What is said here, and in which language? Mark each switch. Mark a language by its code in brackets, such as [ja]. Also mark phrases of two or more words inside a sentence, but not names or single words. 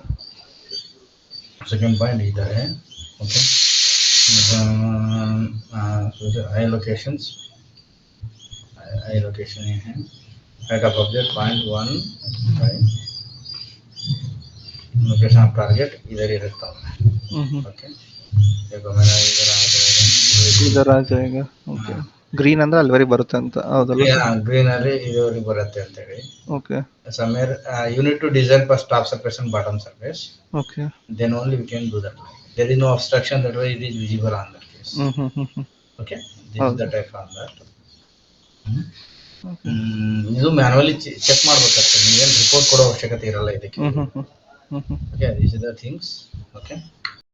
[en] second point [hi] इधर है [en] okay eye locations eye location [hi] ये है [en] height of object point one location of target [hi] इधर ही रखता हूँ Mm-hmm. मैं ओके देखो मेरा इधर आ [kn] ಇದರ [hi] जाएगा [kn] ಜಾಗ. ಓಕೆ. [hi] हाँ [kn] ಗ್ರೀನ್ ಅಂದ್ರೆ ಅಲ್ಲಿ ವರೆಗೆ ಬರುತ್ತೆ ಅಂತ ಹೌದಲ್ಲ ಸರ್? ಗ್ರೀನರಿ ಇದುವರೆಗೆ ಬರುತ್ತೆ ಅಂತೇಳಿ ಓಕೆ. [en] somewhere you need to design first top surface and bottom surface ಓಕೆ. then only we can do that there is no obstruction that way it is visible on that case ಹ್ಮ್. okay this is [kn] ಹೌದು [en] the [kn] ಸರ್. [en] type on that. Hmm. ಓಕೆ. [kn] ಇದು [en] manually check [kn] ಮಾಡ್ಬೇಕಾಗ್ತದೆ, ನೀವೇನು ರಿಪೋರ್ಟ್ ಕೊಡೋ ಅವಶ್ಯಕತೆ ಇರಲ್ಲ ಇದಕ್ಕೆ. ಹ್ಮ್ ಹ್ಮ್ ಹ್ಮ್ ಹ್ಮ್ ಹ್ಮ್ ಓಕೆ, [en] these are the things. okay.